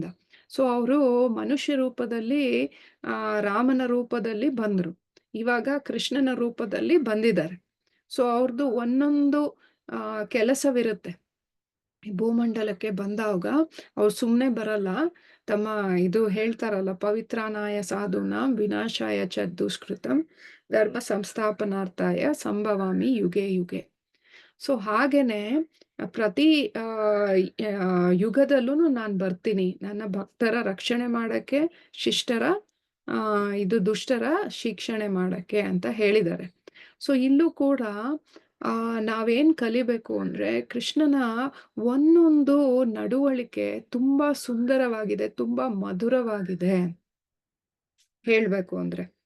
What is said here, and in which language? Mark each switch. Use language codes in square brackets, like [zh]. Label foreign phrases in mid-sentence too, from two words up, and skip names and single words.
[kn] ಸೊ ಅವರು ಮನುಷ್ಯ ರೂಪದಲ್ಲಿ ರಾಮನ ರೂಪದಲ್ಲಿ ಬಂದ್ರು, ಇವಾಗ ಕೃಷ್ಣನ ರೂಪದಲ್ಲಿ ಬಂದಿದ್ದಾರೆ. ಸೊ ಅವ್ರದ್ದು ಒಂದೊಂದು ಕೆಲಸವಿರುತ್ತೆ. ಭೂಮಂಡಲಕ್ಕೆ ಬಂದಾಗ ಅವ್ರು ಸುಮ್ಮನೆ ಬರಲ್ಲ. ತಮ್ಮ ಇದು ಹೇಳ್ತಾರಲ್ಲ, [sa] ಪವಿತ್ರಾನಾಯ ಸಾಧೂನಾಂ ವಿನಾಶಾಯ ಚ ದುಷ್ಕೃತಂ ಧರ್ಮ ಸಂಸ್ಥಾಪನಾರ್ಥಾಯ ಸಂಭವಾಮಿ ಯುಗೆ ಯುಗೆ. [kn] ಸೊ ಹಾಗೇನೆ ಪ್ರತಿ ಯುಗದಲ್ಲೂ ನಾನು ಬರ್ತೀನಿ ನನ್ನ ಭಕ್ತರ ರಕ್ಷಣೆ ಮಾಡಕ್ಕೆ, ಶಿಷ್ಟರ ಇದು ದುಷ್ಟರ ಶಿಕ್ಷಣೆ ಮಾಡಕ್ಕೆ ಅಂತ ಹೇಳಿದ್ದಾರೆ. ಸೊ ಇಲ್ಲೂ ಕೂಡ ನಾವೇನ್ ಕಲಿಬೇಕು ಅಂದ್ರೆ, ಕೃಷ್ಣನ ಒಂದೊಂದು ನಡವಳಿಕೆ ತುಂಬಾ ಸುಂದರವಾಗಿದೆ, ತುಂಬಾ ಮಧುರವಾಗಿದೆ ಹೇಳ್ಬೇಕು ಅಂದ್ರೆ.